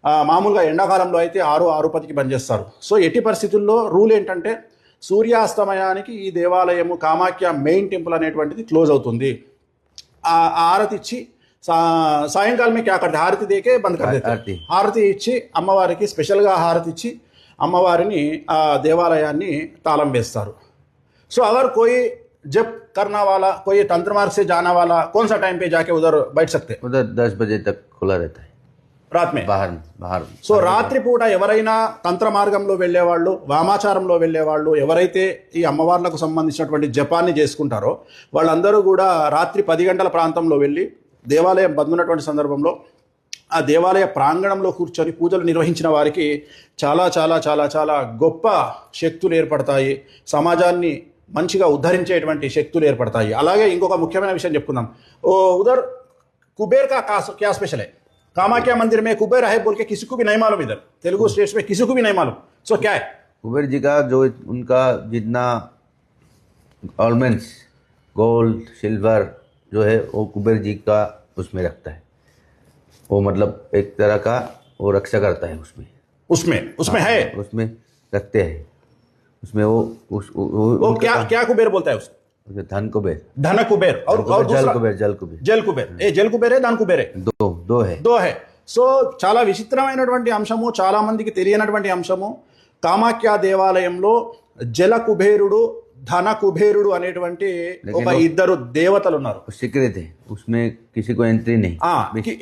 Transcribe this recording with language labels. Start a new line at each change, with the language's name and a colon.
Telugu: మామూలుగా ఎండాకాలంలో అయితే 6-6:10కి బంద్ చేస్తారు. సో ఎట్టి పరిస్థితుల్లో రూల్ ఏంటంటే, సూర్యాస్తమయానికి ఈ దేవాలయము కామాఖ్య మెయిన్ టెంపుల్ అనేటువంటిది క్లోజ్ అవుతుంది. హారతి ఇచ్చి సాయంకాలం
Hindi: క్యా కర్తే హారతి దేకే బంద్ కర్తే.
Telugu: హారతి ఇచ్చి అమ్మవారికి స్పెషల్గా హారతి ఇచ్చి అమ్మవారిని ఆ దేవాలయాన్ని తాళం వేస్తారు.
Hindi: సో అగర్ కోయి जब करना वाला, कोई तंत्र मार्ग से जाना वाला, कौन सा टाइम पे जाके उधर बैठ सकते? उधर 10 बजे तक खुला रहता है रात में, बाहर.
Telugu: సో రాత్రి పూట ఎవరైనా తంత్ర మార్గంలో వెళ్ళేవాళ్ళు, వామాచారంలో వెళ్ళేవాళ్ళు, ఎవరైతే ఈ అమ్మవార్లకు సంబంధించినటువంటి జపాన్ని చేసుకుంటారో వాళ్ళందరూ కూడా రాత్రి 10 గంటల ప్రాంతంలో వెళ్ళి దేవాలయం బంద్ ఉన్నటువంటి సందర్భంలో ఆ దేవాలయ ప్రాంగణంలో కూర్చొని పూజలు నిర్వహించిన వారికి చాలా చాలా చాలా చాలా గొప్ప శక్తులు ఏర్పడతాయి. సమాజాన్ని మంచిగా ఉద్ధరించేటువంటి శక్తులు ఏర్పడతాయి. అలాగే ఇంకొక ముఖ్యమైన విషయం చెప్పుకుందాం.
Hindi: उधर कुबेर का क्या स्पेशल है? कामाख्या मंदिर में कुबेर है बोल के किसी को भी नहीं मालूम. इधर तेलुगु स्टेट्स में किसी को भी नहीं मालूम. सो क्या है कुबेर जी का? जो उनका जितना ऑर्नामेंट्स, गोल्ड, सिल्वर जो है वो कुबेर जी का उसमें रखता है. वो मतलब एक तरह का वो रक्षा करता है उसमें है, उसमें रखते हैं. उसमें वो क्या कुबेर बोलता है उसको? धन कुबेर, धन कुबेर और जल कुबेर. ఏ జల్ కుబేరే, ధన్ కుబేరే, దో హై.
Telugu: సో చాలా విచిత్రమైనటువంటి అంశము, చాలా మందికి తెలియనటువంటి అంశము. కామాఖ్య దేవాలయంలో జల కుబేరుడు, ధన కుబేరుడు అనేటువంటి ఒక 2 దేవతలు ఉన్నారు.
Hindi: సీక్రెట్ है, उसमें किसी को एंट्री नहीं.